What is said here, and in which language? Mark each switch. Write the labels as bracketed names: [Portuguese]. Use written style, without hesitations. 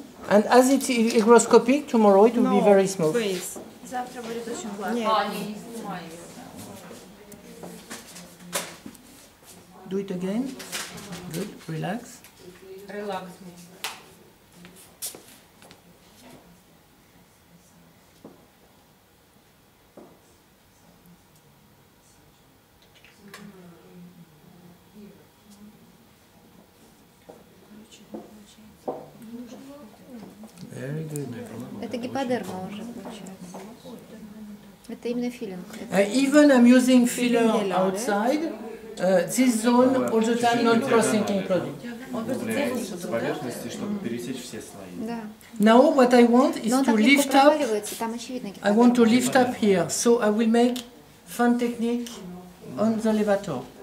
[English] And as it's hygroscopic, tomorrow it will be very smooth. Face. [Russian] Завтра будет очень гладко. Нет. Не снимай ее. [English] Do it again. Good. Relax. [Russian] Релакс. [English] Very good. [Russian] Это гиподерма уже получается. Это именно филинг. [English] Even I'm using filler outside. this zone all the time not cross-linking product. [Russian] С поверхности, чтобы пересечь все слои. Да. [English] Now what I want is [Russian] Но он [English] to [Russian] так легко [English] lift up. [Russian] проваливается, там очевидно [English] I want to lift up here, so I will make fan technique on the levator.